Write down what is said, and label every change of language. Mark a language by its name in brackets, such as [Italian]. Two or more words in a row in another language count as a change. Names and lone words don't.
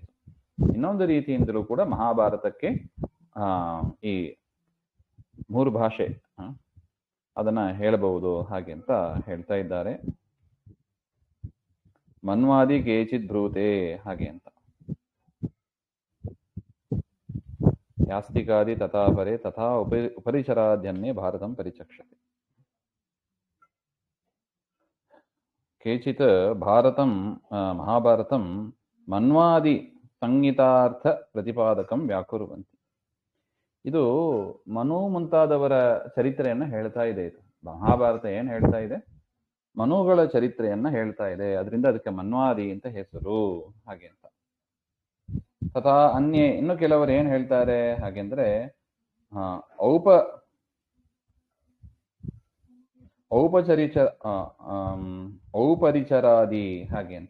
[Kannada] ಇನ್ನೊಂದು ರೀತಿಯಿಂದಲೂ ಕೂಡ ಮಹಾಭಾರತಕ್ಕೆ ಈ 3 ಭಾಷೆ ಅದನ್ನ ಹೇಳಬಹುದು ಹಾಗೆ ಅಂತ ಹೇಳ್ತಾ ಇದ್ದಾರೆ. [Sanskrit] ಮನ್ವಾದಿ ಕೇಚಿದ್ ಬ್ರೂತೆ [Kannada] ಹಾಗೆ ಅಂತ. [Sanskrit] ಯಾಸ್ತಿಕಾದಿ ತಥಾ ಪರೇ ತಥಾ ಉಪರಿಚರಾಧ್ಯನ್ನೇ ಭಾರತಂ ಪರಿಚಕ್ಷತೆ. ಕೇಚಿತ್ ಭಾರತಂ ಮಹಾಭಾರತಂ ಮನ್ವಾದಿ ಸಂಹಿತಾರ್ಥ ಪ್ರತಿಪಾದಕಂ ವ್ಯಾಕುರುವಂತಿ. [Kannada] ಇದು ಮನು ಮುಂತಾದವರ ಚರಿತ್ರೆಯನ್ನ ಹೇಳ್ತಾ ಇದೆ. ಇದು ಮಹಾಭಾರತ ಏನ್ ಹೇಳ್ತಾ ಇದೆ? ಮನುಗಳ ಚರಿತ್ರೆಯನ್ನ ಹೇಳ್ತಾ ಇದೆ. ಅದರಿಂದ ಅದಕ್ಕೆ ಮನ್ವಾದಿ ಅಂತ ಹೆಸರು ಹಾಗೆ ಅಂತ. [Sanskrit] ತಥಾ ಅನ್ಯೇ, [Kannada] ಇನ್ನು ಕೆಲವರು ಏನ್ ಹೇಳ್ತಾರೆ ಹಾಗೆಂದ್ರೆ ಔಪರಿಚರಾದಿ ಹಾಗೆ ಅಂತ.